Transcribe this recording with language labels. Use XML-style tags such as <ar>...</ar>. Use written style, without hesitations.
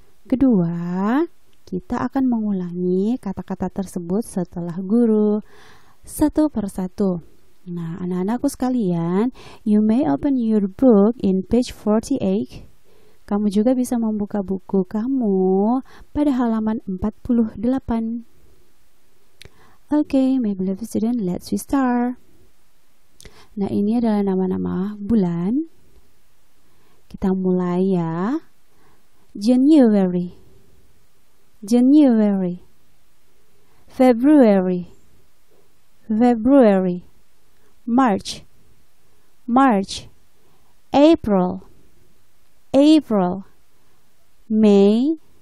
<id>Kedua, kita akan mengulangi kata-kata tersebut setelah guru satu persatu. Nah, anak-anakku sekalian,</id> <en>you may open your book in page 48.</en> <id>Kamu juga bisa membuka buku kamu pada halaman 48.</id> <en>Okay, my beloved student, let's start.</en> <id>Nah, ini adalah nama-nama bulan. Kita mulai ya.</id> <en>January, January, February, February, March, March, April, April, May,</en>